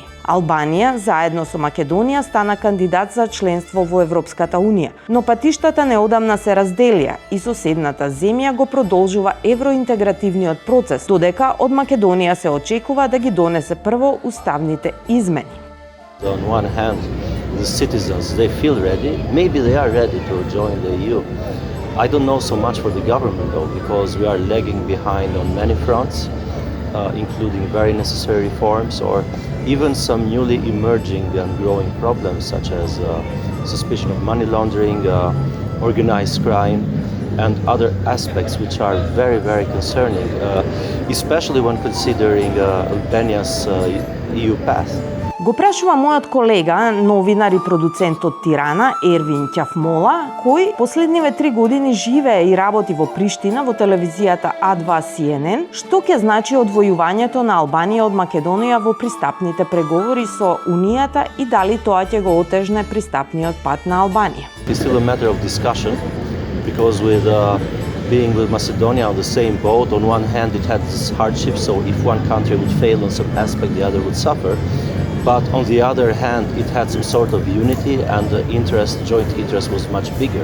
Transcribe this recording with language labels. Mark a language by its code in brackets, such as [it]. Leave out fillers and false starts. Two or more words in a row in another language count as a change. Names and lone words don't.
[mk] Албанија, заедно со Македонија, стана кандидат за членство во Европската Унија, но патиштата неодамна се разделија и соседната земја го продолжува евроинтегративниот процес, додека од Македонија се очекува да ги донесе прво уставните измени. [en] On one hand, the citizens, they feel ready. Maybe they are ready to join the EU. I don't know so much for the government though, because we are lagging behind on many fronts, including very necessary reforms or even some newly emerging and growing problems such as suspicion of money laundering, organized crime, and other aspects which are very, very concerning, especially when considering Albania's EU path. [mk] Го прашува мојот колега, новинар и продуцент од Тирана, Ервин Ќафмола, кој последниве 3 години живее и работи во Приштина во телевизијата А2 CNN, што ќе значи одвојувањето на Албанија од Македонија во пристапните преговори со Унијата и дали тоа ќе го отежне пристапниот пат на Албанија. [en] It's still a matter of discussion because with being with Macedonia on the same boat, on one hand it had its hardships, so if one country would fail on some aspect, the other would suffer. But on the other hand, it had some sort of unity and the joint interest was much bigger.